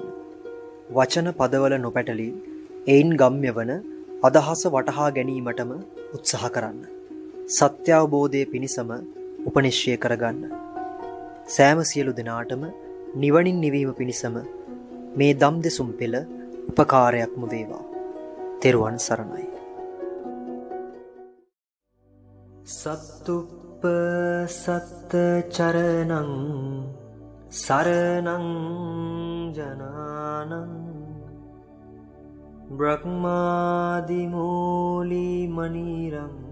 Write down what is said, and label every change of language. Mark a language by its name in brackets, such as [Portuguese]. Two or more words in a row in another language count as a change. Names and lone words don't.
[Sinhala] වචන පදවල නොපැටලී එයින් ගම්‍ය වන අදහස වටහා ගැනීමටම උත්සාහ කරන්න. සත්‍ය අවබෝධය පිණිසම උපනිශ්‍රය කරගන්න. සෑම සියලු දෙනාටම නිවනින් නිවීම පිණිසම මේ දම් දෙසුම් පෙළ උපකාරයක්ම වේවා. තෙරුවන් සරණයි. [Pali] සත්තුප්ප සත්ත චරණං සරණං ජනානං බ්‍රහ්මාදිමූලි මනිරං